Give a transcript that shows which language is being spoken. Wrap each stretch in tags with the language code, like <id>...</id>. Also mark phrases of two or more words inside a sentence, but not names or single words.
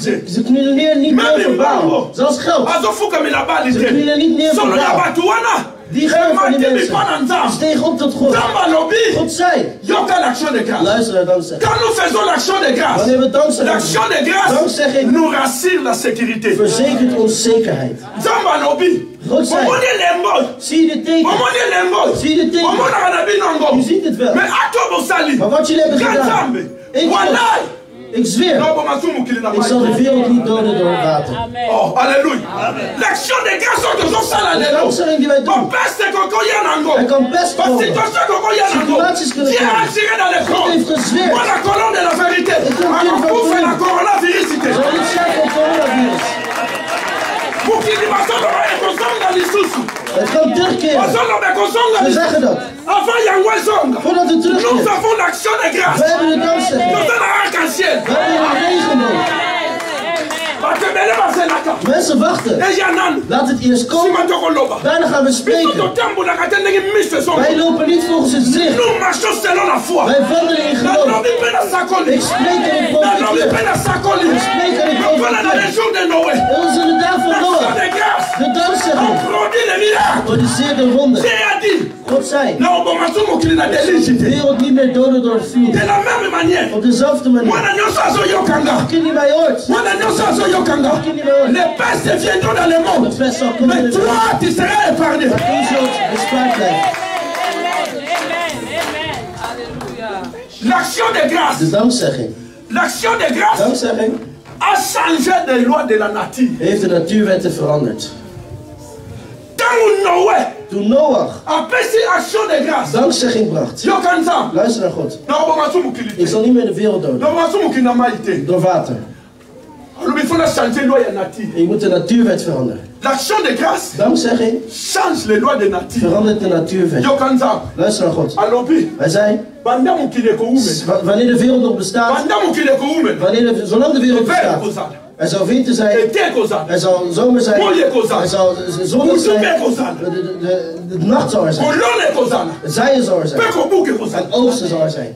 <nl>Ze knielen neer niet meer voor Baal. Zelfs geld. Ze knielen niet neer voor Baal. Die gaan van die mensen. Ze stegen op tot God. God zei. Luister naar dankzegging. Wanneer we dankzegging</nl> <fr>nous rassure la sécurité.</fr> <nl>Verzekert ons zekerheid. God zei. Zie je de teken? Zie je de teken? Je ziet het wel. Maar wat jullie hebben gedaan. Ik zweer. Ik zal de wereld niet doden door het water.</nl> <fr>Oh, alléluia. L'action des grâces sont toujours ça là.</fr> <nl>De dankzegging die wij doen. Er kan best komen. Situaties kunnen komen. God heeft gezweerd.</nl> <fr>La colonne de la vérité. La coronavirus.</fr> <nl>Zal niet zeggen het coronavirus. Het kan terugkeren. We zeggen dat. Voordat het terugkeert.</nl> <fr>Nous avons l'action de grâce.</fr> <nl>We hebben de dankzegging.</nl> <fr>Nous avons l'arc-en-ciel.</fr> <nl>We hebben een regenboog. Mensen wachten. Laat het eerst komen. Daarna gaan we spreken. Wij lopen niet volgens het zicht. Wij wandelen in geloof. Ik spreek in het profetie. Ik spreek in het profetie. We zullen daarvoor Noach. De dankzegging. Produceer de wonder. God zei. De wereld niet meer doden door het vuur. Op dezelfde manier. Kind die mij hoort.</nl> <fr>Les pestes viendront dans le monde. Mais toi, tu seras épargné. L'action de grâce. L'action de grâce a changé les lois de la nature.</fr> <nl>Heeft de natuurwetten veranderd. Toen Noach</nl> <fr>action de grâce.</fr> <nl>Dankzegging bracht. Luister naar God. Ik zal niet meer de wereld doden. Door water. Je moet de natuurwet veranderen.</nl> <fr>L'action de grâce</fr> <nl>dankzegging</nl> <fr>change les lois de nature.</fr> <nl>Verandert de natuurwet. Luister naar God. Wij zijn wanneer de wereld nog bestaat, zolang de wereld bestaat, er zal winter zijn, er zal zomer zijn, er zal zon zijn, de nacht zal er zijn, het zijen zal er zijn, en oosten zal er zijn.</nl>